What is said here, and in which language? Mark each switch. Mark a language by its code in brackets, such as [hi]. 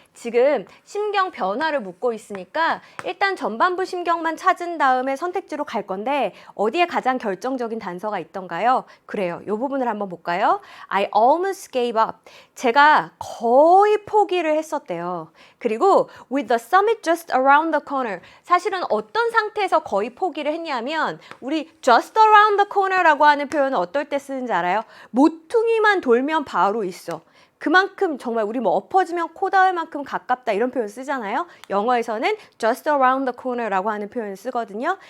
[ko] 지금 심경 변화를 묻고 있으니까 일단 전반부 심경만 찾은 다음에 선택지로 갈 건데 어디에 가장 결정적인 단서가 있던가요? 그래요. 이 부분을 한번 볼까요? [en] I almost gave up. [ko] 제가 거의 포기를 했었대요. 그리고 [en] with the summit just around the corner. [ko] 사실은 어떤 상태에서 거의 포기를 했냐면 우리 [en] just around the corner [ko] 라고 하는 표현은 어떨 때 쓰는지 알아요? 모퉁이만 돌면 바로 있어. 그만큼 정말 우리 뭐 엎어지면 코 닿을 만큼 가깝다 이런 표현 쓰잖아요. 영어에서는 [en] just around the corner [ko] 라고 하는 표현을 쓰거든요.